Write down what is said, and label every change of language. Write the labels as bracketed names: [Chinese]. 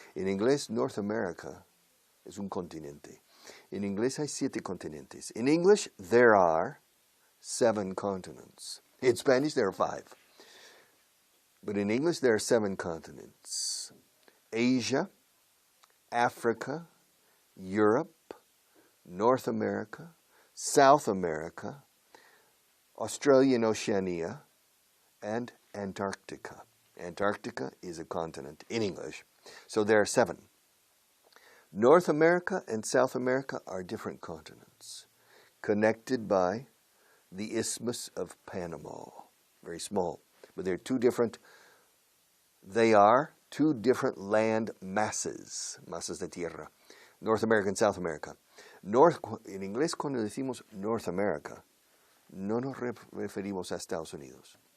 [Spanish] En inglés, North America es un continente. En inglés hay 7 continentes. [English] In English, there are 7 continents. In Spanish, there are 5. But in English, there are 7 continents. Asia, Africa, Europe, North America, South America, Australia and Oceania, and Antarctica. Antarctica is a continent in English. So there are 7. North America and South America are different continents, connected by the Isthmus of Panama. Very small, but they are two different land masses, [Spanish] masas de tierra. [English] North America and South America. [Spanish] En inglés, cuando decimos North America, no nos referimos a Estados Unidos.